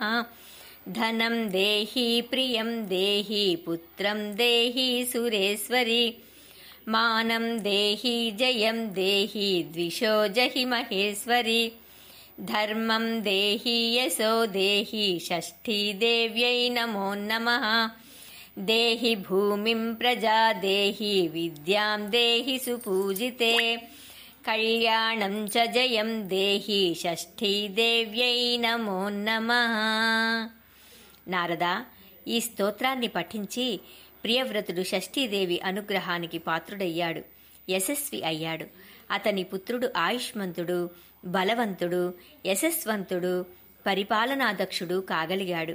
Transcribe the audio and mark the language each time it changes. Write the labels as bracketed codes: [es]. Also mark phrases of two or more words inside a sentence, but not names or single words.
[sa] धनं देहि प्रियं देहि पुत्रं देहि सुरेश्वरि मानं देहि जयं देहि द्विषो जहि महेश्वरि धर्मं देहि यशो देहि षष्ठी देव्यै नमो नमः। देहि भूमिं प्रजा देहि विद्यां देहि सुपूजिते कल्याणं च जयं देहि షష్ఠీ దేవ్యై నమో నమః. [te] నారదా, ఈ స్తోత్రాన్ని పఠించి ప్రియవ్రతుడు షష్ఠీదేవి అనుగ్రహానికి పాత్రుడయ్యాడు, యశస్వి అయ్యాడు. అతని పుత్రుడు ఆయుష్మంతుడు, బలవంతుడు, యశస్వంతుడు, పరిపాలనాదక్షుడు కాగలిగాడు.